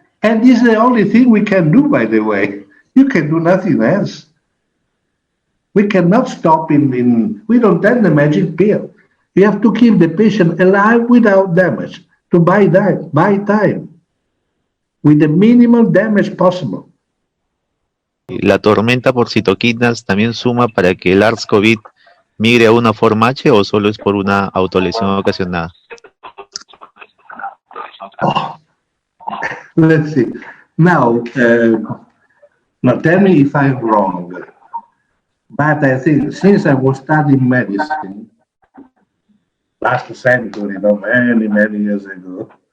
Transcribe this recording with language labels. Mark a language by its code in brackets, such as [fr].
[en] And this is the only thing we can do, by the way. You can do nothing else. We cannot stop we don't have the magic pill. We have to keep the patient alive without damage, to buy time, with the minimal damage possible. [es] ¿La tormenta por citoquinas también suma para que el SARS-CoV migre a una forma H o solo es por una autolesión ocasionada? [en] Oh. Let's see. Now tell me if I'm wrong, but I think since I was studying medicine last century, many years ago,